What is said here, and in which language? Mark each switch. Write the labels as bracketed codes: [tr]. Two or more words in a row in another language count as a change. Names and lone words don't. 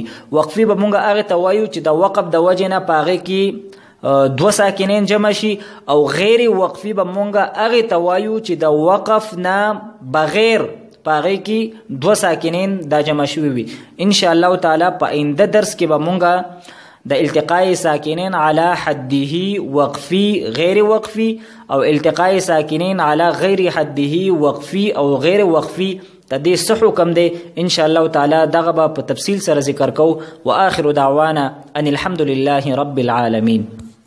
[ps] وقفی به مونږ هغې ته وایو چې د وقف د وجې نه په هغې کې دو ساکنین جمع شي او غیر وقفی به مونږ هغې ته وایو چې د وقف نه بغیر په هغې کې دو ساکنین دا جمع شوي وي. [ar] انشاءالله تعالی [ps] په آینده درس کې به مونږ د [ar] التقاء ساکنین علی حده [ps] وقفی غیر وقفی او [ar] التقاء ساکنین علی غیر حده [ps] وقفی او غیر وقفی د دې څه حکم دی [ar] ان شاء الله تعالی [ps] دغه به په تفصیل سره ذکر کوو. [ar] واخر دعوانا ان الحمد لله رب العالمین.